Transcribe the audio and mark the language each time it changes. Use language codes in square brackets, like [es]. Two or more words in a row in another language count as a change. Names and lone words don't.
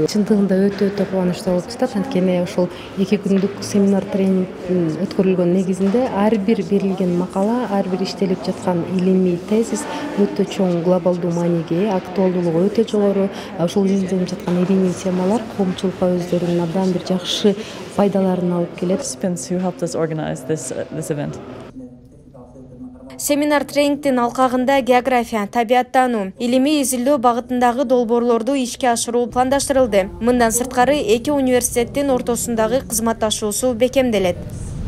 [ky] Чындыгында өтө кубанычтуу болуп жатат. Анткени ошол 2 күндүк семинар тренинг өткөрүлгөн негизинде ар бир берилген макала, ар бир иштелип жаткан илимий тезис өтө чоң глобалдуу мааниге, актуалдуулугу өтө жогору. Ошол изилденип жаткан илимий темалар коомчулукка өздөрүнүн абдан бир жакшы пайдаларын алып келет. [en] Who helped us organize this event. [ky] Семинар тренингтин алкагында география, табияттануу, илимий изилдөө багытындагы долбоорлорду ишке ашыруу пландаштырылды. Мындан сырткары 2 университеттин ортосундагы кызматташуусу бекемделет.